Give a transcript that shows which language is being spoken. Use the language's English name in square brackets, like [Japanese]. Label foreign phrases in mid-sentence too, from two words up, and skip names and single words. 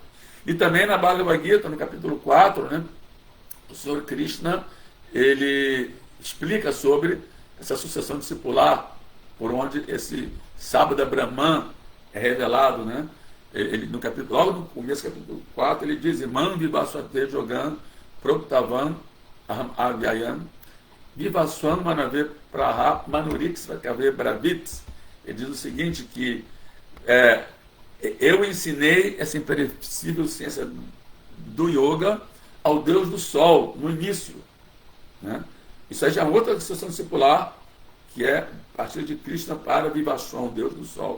[Portuguese] E também na Bhagavad Gita, no capítulo 4, né, o Senhor Krishna, ele explica sobre essa sucessão discipular, por onde esse Sabda Brahman é revelado, né? Ele, no capítulo, logo no começo do capítulo 4, ele diz: [Sanskrit] इमं विवस्वते योगं प्रोक्तवान् अहम् अव्ययम् विवस्वान् मनवे प्राह मनुर् इक्ष्वाकवे अब्रवीत्. [Portuguese] Ele diz o seguinte, que eu ensinei essa imperecível ciência do yoga ao Deus do Sol, no início, né? Isso aí já é outra sucessão discipular, que é a partir de Krishna para Vivaswan, o Deus do Sol.